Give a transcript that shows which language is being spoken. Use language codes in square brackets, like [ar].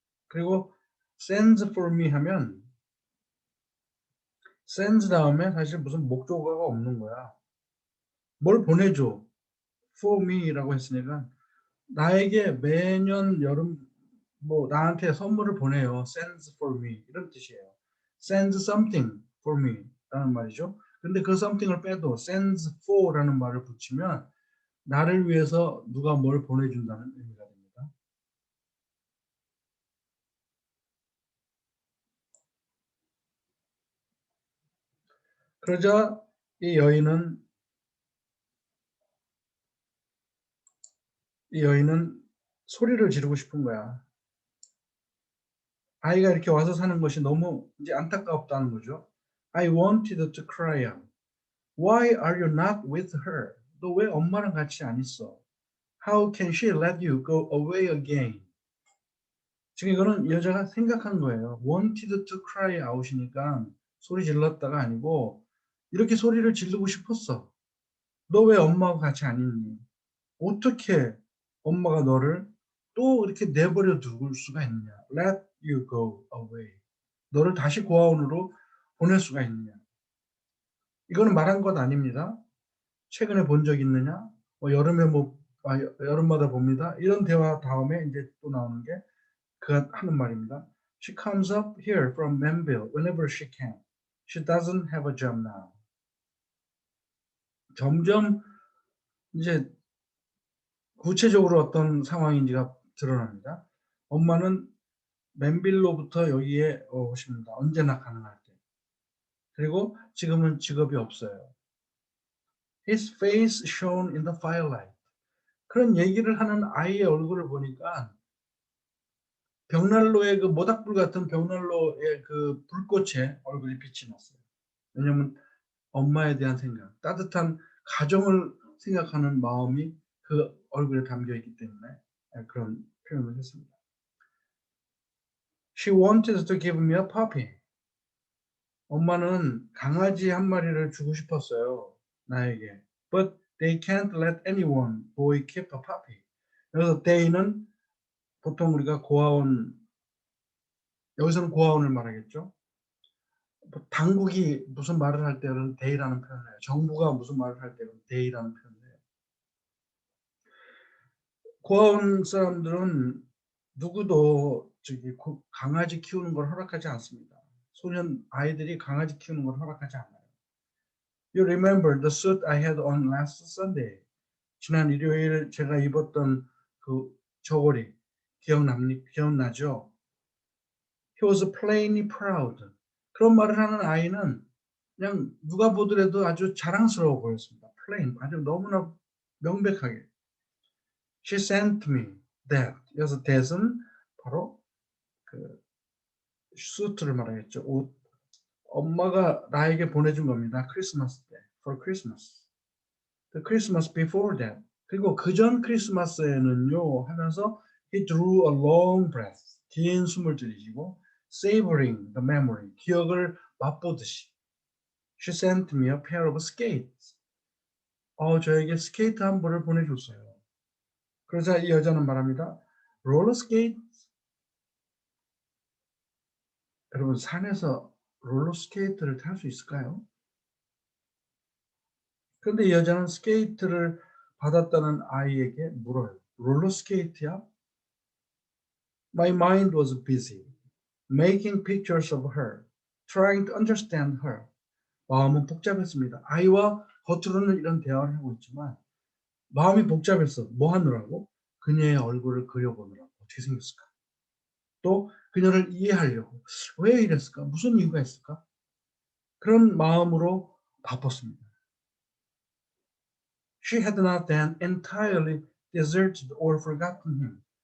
[ko] 그리고 [en] sends for me [ko] 하면 sends 다음에 사실 무슨 목적어가 없는 거야. 뭘 보내줘. for me라고 했으니까 나에게 매년 여름 뭐 나한테 선물을 보내요. [en] sends for me [ko] 이런 뜻이에요. [en] sends something for me [ko] 라는 말이죠. 근데 그 something을 빼도 sends for 라는 말을 붙이면 나를 위해서 누가 뭘 보내준다는 의미가 됩니다. 그러자 이 여인은 소리를 지르고 싶은 거야. 아이가 이렇게 와서 사는 것이 너무 이제 안타깝다는 거죠. [en] I wanted to cry out. Why are you not with her? [ko] 너 왜 엄마랑 같이 안 있어? [en] How can she let you go away again? [ko] 지금 이거는 여자가 생각한 거예요. [en] wanted to cry out [ko] 이니까 소리 질렀다가 아니고 이렇게 소리를 지르고 싶었어. 너 왜 엄마하고 같이 안 있니? 어떻게 엄마가 너를 또 이렇게 내버려 둘 수가 있느냐? [en] Let you go away. [ko] 너를 다시 고아원으로 보낼 수가 있느냐? 이거는 말한 것 아닙니다. 최근에 본 적 있느냐? 여름에 여름마다 봅니다. 이런 대화 다음에 이제 또 나오는 게 그가 하는 말입니다. [en] She comes up here from Manville whenever she can. She doesn't have a job now. [ko] 점점 이제 구체적으로 어떤 상황인지가 드러납니다. 엄마는 맨빌로부터 여기에 오십니다. 언제나 가능할 때. 그리고 지금은 직업이 없어요. [en] His face shone in the firelight. [ko] 그런 얘기를 하는 아이의 얼굴을 보니까 벽난로의 그 모닥불 같은 벽난로의 그 불꽃에 얼굴이 빛이 났어요. 왜냐하면 엄마에 대한 생각, 따뜻한 가정을 생각하는 마음이 그 얼굴에 담겨 있기 때문에 그런 표현을 했습니다. [en] She wanted to give me a puppy. [ko] 엄마는 강아지 한 마리를 주고 싶었어요. 나에게. [en] But they can't let anyone boy keep a puppy. [ko] 그래서 they는 보통 우리가 고아원, 여기서는 고아원을 말하겠죠. 당국이 무슨 말을 할 때는 they라는 표현을 해요. 정부가 무슨 말을 할 때는 they라는 표현을 해요. 고아원 사람들은 누구도 강아지 키우는 걸 허락하지 않습니다. 소년 아이들이 강아지 키우는 걸 허락하지 않아요. [en] You remember the suit I had on last Sunday. [ko] 지난 일요일 제가 입었던 그 저고리 기억나죠? [en] He was plainly proud. [ko] 그런 말을 하는 아이는 그냥 누가 보더라도 아주 자랑스러워 보였습니다. plain, 아주 너무나 명백하게. [en] She sent me that. [ko] 그래서 that은 바로 그 수트를 말하겠죠. 옷. 엄마가 나에게 보내준 겁니다. 크리스마스 때. [en] For Christmas. The Christmas before that. [ko] 그리고 그전 크리스마스에는요 하면서 [en] he drew a long breath. [ko] 긴 숨을 들이쉬고 [en] savoring the memory. [ko] 기억을 맛보듯이. [en] She sent me a pair of skates. [ko] 저에게 스케이트 한 벌을 보내줬어요. 그러자 이 여자는 말합니다. 롤러 스케이트? 여러분 산에서 롤러 스케이트를 탈 수 있을까요? 그런데 이 여자는 스케이트를 받았다는 아이에게 물어요. 롤러 스케이트야? [en] My mind was busy making pictures of her, trying to understand her. [ko] 마음은 복잡했습니다. 아이와 겉으로는 이런 대화를 하고 있지만 마음이 복잡했어. 뭐 하느라고? 그녀의 얼굴을 그려보느라고. 어떻게 생겼을까? 또 그녀를 이해하려고. 왜 이랬을까? 무슨 이유가 있을까? 그런 마음으로 바빴습니다. [en] She had not then entirely deserted or forgotten him.